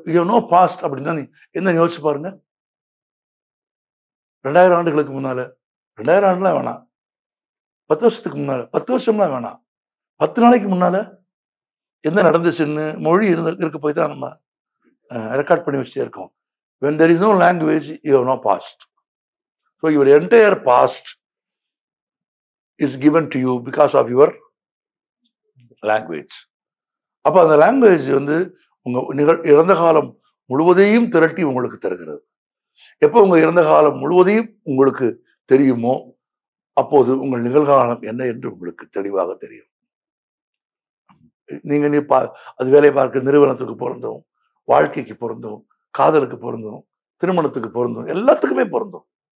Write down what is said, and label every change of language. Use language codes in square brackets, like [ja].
[en] no past [ta] அப்படின்னா என்ன யோசிச்சு பாருங்க. 2000 ஆண்டுகளுக்கு முன்னால, 2000 ஆண்டுலாம் வேணாம், 10 வருஷத்துக்கு முன்னால, 10 வருஷம்லாம் வேணாம், 10 நாளைக்கு முன்னால என்ன நடந்துச்சுன்னு மொழி இருக்க போய் தான் நம்ம ரெக்கார்ட் பண்ணி வச்சுட்டே இருக்கோம். [en] when there is no language, you have no past. So your entire past is given to you because of your language. [ta] அப்ப அந்த லாங்குவேஜ் வந்து உங்க இறந்த காலம் முழுவதையும் திரட்டி உங்களுக்கு தருகிறது. எப்போ உங்க இறந்த காலம் முழுவதையும் உங்களுக்கு தெரியுமோ அப்போது உங்கள் நிகழ்காலம் என்ன என்று உங்களுக்கு தெளிவாக தெரியும். நீங்க அது வேலை பார்க்க நிறுவனத்துக்கு பொருந்தும், வாழ்க்கைக்கு பொருந்தும், காதலுக்கு பொருந்தும், திருமணத்துக்கு பொருந்தும், எல்லாத்துக்குமே பொருந்தும்.